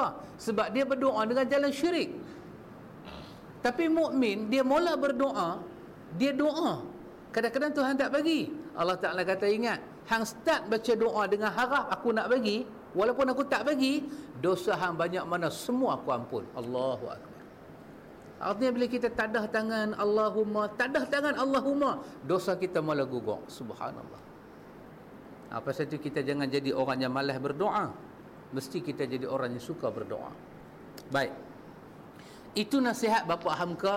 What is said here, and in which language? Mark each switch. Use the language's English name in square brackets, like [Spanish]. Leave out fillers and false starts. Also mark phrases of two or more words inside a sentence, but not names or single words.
[Malay] Sebab dia berdoa dengan jalan syirik. Tapi mukmin dia mula berdoa, dia doa, kadang-kadang Tuhan tak bagi. Allah Ta'ala kata, ingat, hang start baca doa dengan harap aku nak bagi, walaupun aku tak bagi, dosa hang banyak mana, semua aku ampun. [Arabic] الله أكبر. [Malay] Artinya bila kita tadah tangan Allahumma, dosa kita mula gugur. Subhanallah. Apa saja kita jangan jadi orang yang malas berdoa. Mesti kita jadi orang yang suka berdoa. Baik. Itu nasihat Bapa Hamka.